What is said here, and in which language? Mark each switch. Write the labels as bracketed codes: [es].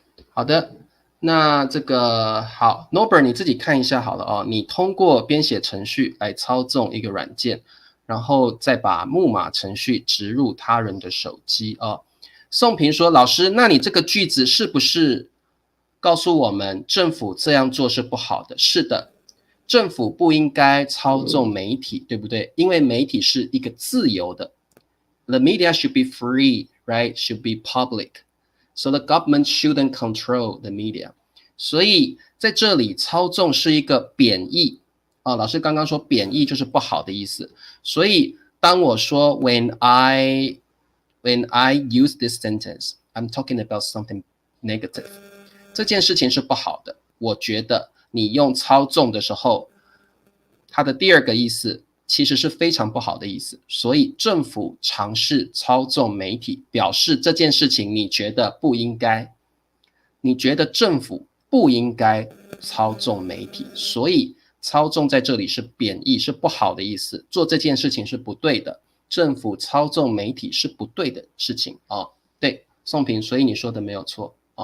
[zh] 好的，那这个好 ，Norbert 你自己看一下好了你通过编写程序来操纵一个软件，然后再把木马程序植入他人的手机宋平说，老师，那你这个句子是不是告诉我们政府这样做是不好的？是的，政府不应该操纵媒体，对不对？因为媒体是一个自由的。 [en] The media should be free, right? Should be public.So the government shouldn't control the media. [zh] 所以在这里操纵是一个贬义老师刚刚说贬义就是不好的意思，所以当我说 [en] when I use this sentence, I'm talking about something negative. [zh] 这件事情是不好的，我觉得你用操纵的时候，它的第二个意思其实是非常不好的意思，所以政府尝试操纵媒体，表示这件事情你觉得不应该，你觉得政府不应该操纵媒体，所以操纵在这里是贬义，是不好的意思，做这件事情是不对的，政府操纵媒体是不对的事情对，宋平，所以你说的没有错